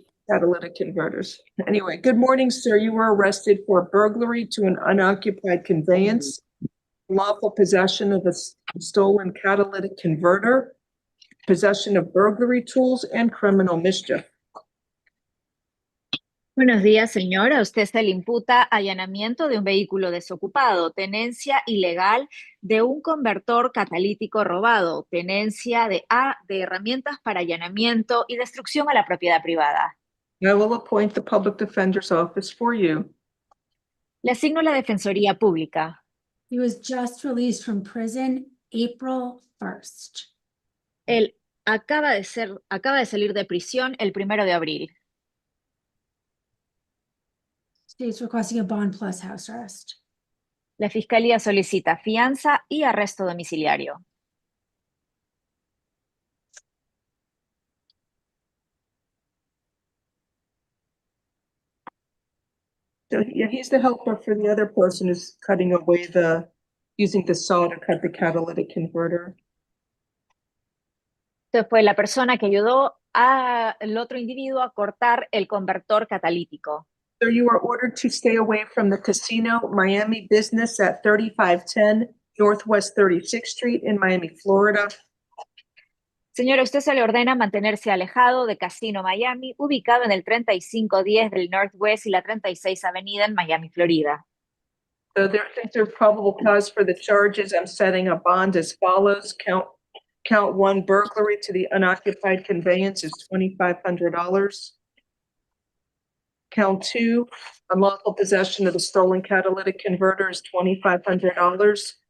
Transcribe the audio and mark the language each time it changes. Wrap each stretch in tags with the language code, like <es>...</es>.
<en>Catalytic converters. Anyway, good morning, sir. You were arrested for burglary to an unoccupied conveyance, lawful possession of a stolen catalytic converter, possession of burglary tools, and criminal mischief.</en> <es>Buenos días, señora. Usted se le imputa allanamiento de un vehículo desocupado, tenencia ilegal de un convertor catalítico robado, tenencia de herramientas para allanamiento y destrucción a la propiedad privada.</es> <en>I will appoint the Public Defender's Office for you.</en> <es>Le asigno la Defensoría Pública.</es> <en>He was just released from prison April 1st.</en> <es>Él acaba de salir de prisión el 1 de abril.</es> <en>State's requesting a bond plus house arrest.</en> <es>La Fiscalía solicita fianza y arresto domiciliario.</es> <en>So yeah, he's the helper for the other person who's cutting away using the saw to cut the catalytic converter.</en> <es>Usted fue la persona que ayudó al otro individuo a cortar el convertor catalítico.</es> <en>So you are ordered to stay away from the Casino Miami business at 3510 Northwest 36th Street in Miami, Florida.</en> <es>Señora, usted se le ordena mantenerse alejado de Casino Miami, ubicado en el 3510 del Northwest y la 36 Avenida en Miami, Florida.</es> <en>So since there's probable cause for the charges, I'm setting a bond as follows. Count one, burglary to the unoccupied conveyance is $2,500. Count two, unlawful possession of the stolen catalytic converter is $2,500.</en>